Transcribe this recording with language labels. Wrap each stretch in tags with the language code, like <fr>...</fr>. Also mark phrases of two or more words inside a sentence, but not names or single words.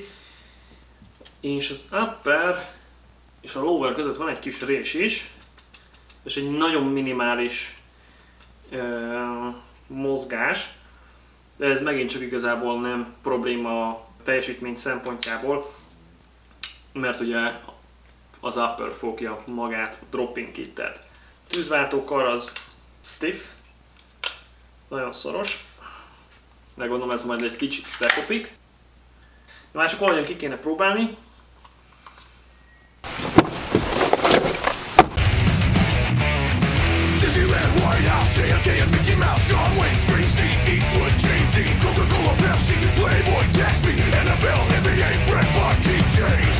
<hu>És az upper és a lower között van egy kis rés is, és egy nagyon minimális mozgás, de ez megint csak igazából nem probléma a teljesítmény szempontjából, mert ugye az upper fogja magát a</hu> <en>dropping kittet.</en> <hu>Tűzváltókar az stiff, nagyon szoros, de gondolom ez majd egy kicsit bekopik. De már csak valahogyan ki kéne próbálni.</hu> <en>JFK and Mickey Mouse, John Wayne, Springsteen, Eastwood, James Dean, Coca-Cola, Pepsi, Playboy, Taxi, NFL, NBA, Brett Favre, TJs.</en>